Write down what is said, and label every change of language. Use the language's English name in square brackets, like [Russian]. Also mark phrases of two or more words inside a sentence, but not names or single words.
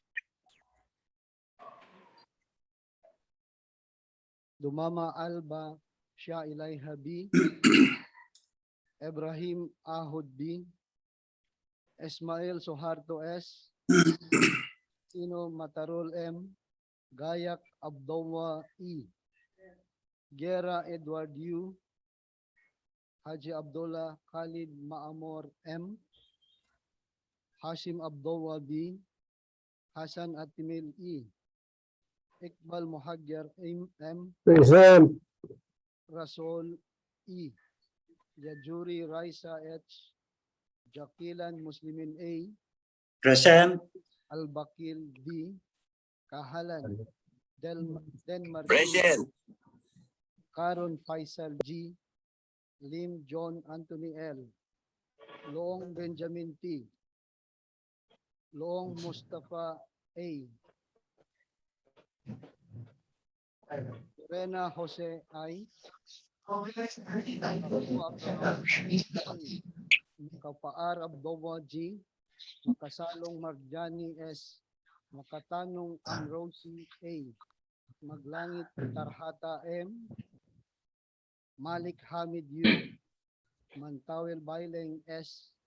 [English] Dumama Alba Shah Ilaiha B, Ibrahim Ahud B, Ismail Soharto S, Tino Matarol M, Gayak Abdullah E, Gera Edward U, Haji Abdullah Khalid Maamor M, Hashim Abdullah B, Hasan Atimil E, Iqbal Muhagger M, Present. Rasol E, Jajuri Raisa H, Jakilan Muslimin A, Present. Al-Bakil D, Kahalan Denmark Present. Karon Faisal G, Lim John Anthony L, Loong Benjamin T, Loong Mustafa A, Rena Jose I, Kapaar Abdullah G, Makasalong Marjani S, Makatanong Amrosi A, Maglangit Tarhata M, Malik Hamid U, Mantawel Baileng S,